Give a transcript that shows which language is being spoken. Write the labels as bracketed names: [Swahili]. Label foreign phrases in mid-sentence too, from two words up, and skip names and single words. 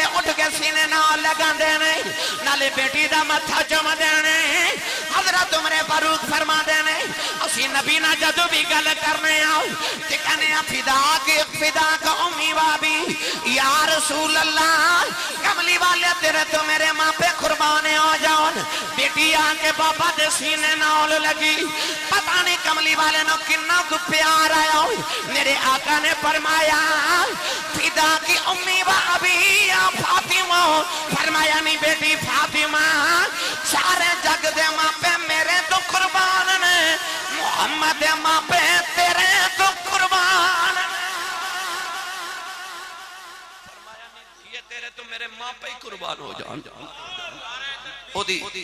[Punjabi] اٹھ کے سینے نال لگا دینے نالے بیٹی دا متھا چوم دینے حضرت عمر فاروق فرما دینے اسی نبی نہ جدو بھی گل کرنے آؤ تے کہنے [Arabic] فدا کا امی وابی یا رسول اللہ [Punjabi] کملی والے تیرے تو میرے ماں پہ قربانے ہو جاؤن بیٹی آن کے بابا دے سینے نال لگی پتہ نہیں کملی والے نوں کنا کو پیار آیا میرے آقا نے فرمایا [Arabic] فداك أمي وأبي يا فاطمة [Punjabi] فرمایا نہیں بیٹی فاطمہ سارے جگ دے ماپے میرے توں قربان نے محمد دے ماپے تیرے توں قربان فرمایا نہیں یہ تیرے توں میرے ماپے ای قربان ہو جان اودی